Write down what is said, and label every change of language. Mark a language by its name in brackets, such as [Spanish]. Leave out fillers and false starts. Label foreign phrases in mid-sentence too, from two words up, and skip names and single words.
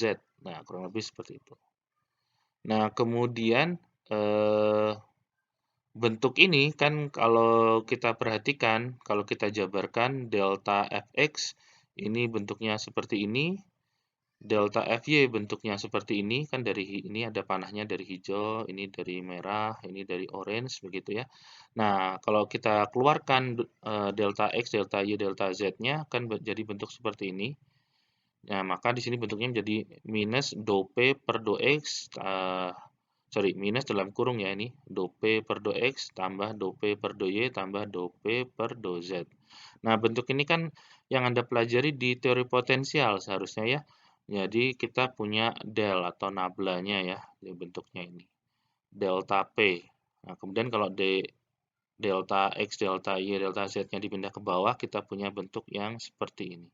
[Indonesian] Nah, kurang lebih seperti itu. Nah, kemudian eh, bentuk ini kan kalau kita perhatikan, kalau kita jabarkan delta Fx ini bentuknya seperti ini, delta Fy bentuknya seperti ini, kan dari ini ada panahnya dari hijau, ini dari merah, ini dari orange, begitu ya. Nah, kalau kita keluarkan delta X, delta Y, delta Z-nya kan jadi bentuk seperti ini. Nah, maka di sini bentuknya menjadi minus do P per do X, sorry, minus dalam kurung ya ini, do P per do X tambah do P per do Y tambah do P per do Z. Nah, bentuk ini kan yang Anda pelajari di teori potensial seharusnya ya. Jadi kita punya del atau nablanya ya, di bentuknya ini. Delta P. Nah, kemudian kalau delta X, delta Y, delta Z-nya dipindah ke bawah, kita punya bentuk yang seperti ini.